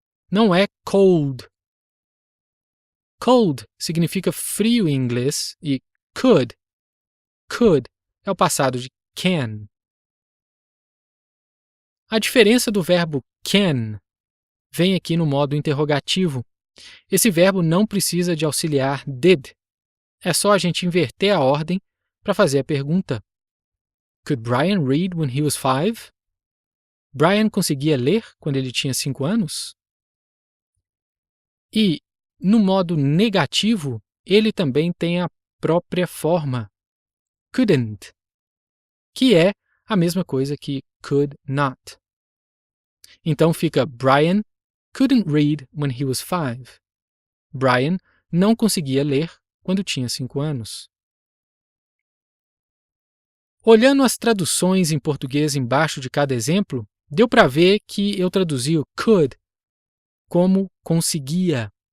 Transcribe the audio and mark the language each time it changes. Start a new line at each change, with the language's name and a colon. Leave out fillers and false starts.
Portuguese: Não é cold. Cold significa frio em inglês e could é o passado de can. A diferença do verbo can vem aqui no modo interrogativo. Esse verbo não precisa de auxiliar did. É só a gente inverter a ordem para fazer a pergunta.
English: Could Brian read when he was 5?
Portuguese: Brian conseguia ler quando ele tinha 5 anos? E, no modo negativo, ele também tem a própria forma, couldn't, que é a mesma coisa que could not. Então fica
English: Brian couldn't read when he was 5.
Portuguese: Brian não conseguia ler quando tinha 5 anos. Olhando as traduções em português embaixo de cada exemplo, deu para ver que eu traduzi o could como conseguia.